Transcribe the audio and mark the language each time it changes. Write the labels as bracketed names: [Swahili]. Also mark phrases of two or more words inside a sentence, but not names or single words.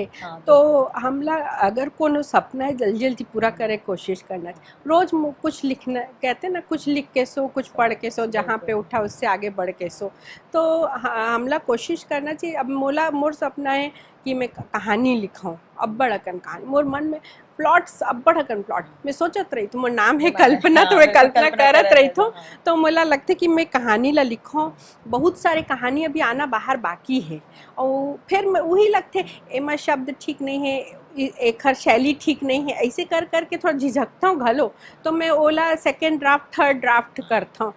[Chhattisgarhi] तो हमला अगर कोनो सपना है जल्दी जल्दी पूरा करे कोशिश करना, रोज कुछ लिखना, कहते ना कुछ लिख के सो कुछ पढ़ के सो, जहाँ पे उठा उससे आगे बढ़ के सो। तो हमला कोशिश करना चाहिए। अब मोर सपना है कि मैं कहानी लिखाऊं, अब्बड़ अकन कहानी मोर मन में प्लॉट्स अब्बड़ अकन प्लॉट मैं सोचत रही तो मोर नाम है कल्पना, तो मैं कल्पना करत रही तो मोला लगते कि मैं कहानी ला लिखूं। बहुत सारे कहानी अभी आना बाहर बाकी है और फिर मैं वही लगते एमा शब्द ठीक नहीं है, एक शैली ठीक नहीं है, ऐसे कर करके थोड़ा झिझकता हूँ घलो, तो मैं ओला [English] second draft third draft [Chhattisgarhi] करता हूँ।